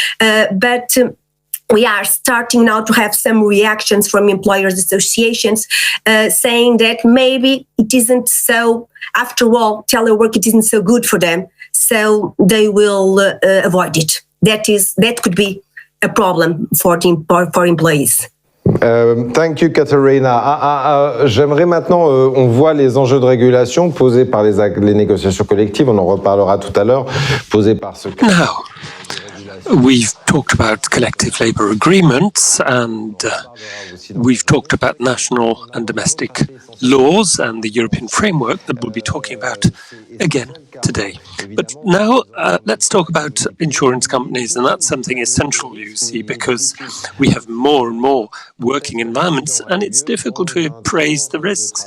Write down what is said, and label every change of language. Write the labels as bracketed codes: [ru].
[en] But we are starting now to have some reactions from employers' associations saying that maybe it isn't so, after all, telework, it isn't so good for them, so they will avoid it. That could be a problem for employees. Thank you, Catarina. [fr] J'aimerais maintenant, on voit les enjeux de régulation posés par les négociations collectives, on en reparlera tout à l'heure, posés par ce... [en] Now, we've talked about collective labour agreements, and we've talked about national and domestic laws and the European framework that we'll be talking about again today. But now let's talk about insurance companies, and that's something essential, you see, because we have more and more working environments, and it's difficult to appraise the risks.